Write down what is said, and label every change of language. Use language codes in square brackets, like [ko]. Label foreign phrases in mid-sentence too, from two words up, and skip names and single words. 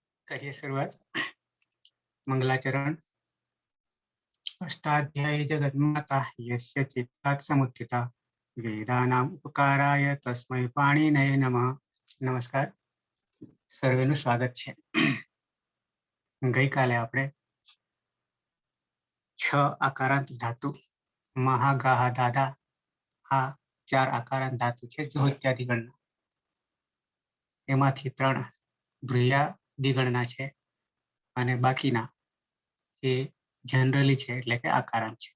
[hi] करिए शुरुआत। मंगलाचरण। [sa] अष्टाध्यायी जगन्माता यस्य चित्तात् समुत्थिता वेदानाम् उपकाराय तस्मै पाणिनये नमः। [hi] नमस्कार, [gu] સર્વેનું સ્વાગત છે। ગઈકાલે આપણે 6 આકારાંત ધાતુ મહાગાહા દાદા આ 4 આકારાંત ધાતુ છે જ્યોત્યાદિગણના, એમાંથી 3 ભ્રુયાદિગણના છે અને બાકીના એ જનરલી છે એટલે કે આકારાંત છે।